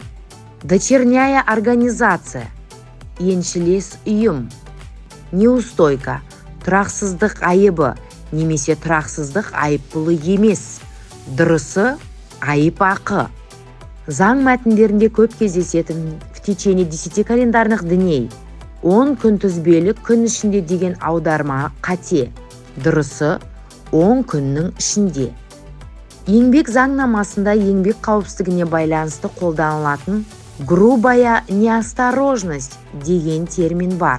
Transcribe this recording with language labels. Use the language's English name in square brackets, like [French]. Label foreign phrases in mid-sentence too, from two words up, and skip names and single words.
[Russian] Дочерняя организация, [Kazakh] еншілес ұйым. Неустойка, тұрақсыздық айыбы, немесе тұрақсыздық айыппұлы емес. Дұрысы айып ақы. Заң мәтіндерінде көп кездесетін [Russian] в течение 10 календарных дней [Kazakh] 10 күнтізбелік күн ішінде деген аударма қате. Дұрысы 10 күннің ішінде. Еңбек заңнамасында еңбек қауіпсіздігіне байланысты қолданылатын [Russian] грубая неосторожность [Kazakh] деген термин бар.